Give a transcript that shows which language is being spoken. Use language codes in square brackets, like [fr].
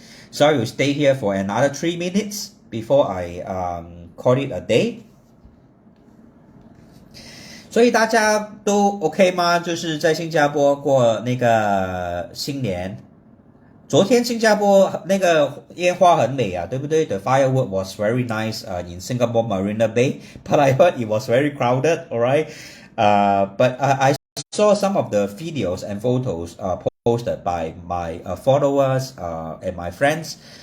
[en] So I will stay here for another 3 minutes before I call it a day. [zh] 所以大家都 OK 吗？就是在新加坡过那个新年。昨天新加坡那个烟花很美啊，对不对？ [en] The firework was very nice in Singapore Marina Bay, but I heard it was very crowded, alright? But I saw some of the videos and photos posted by my followers and my friends.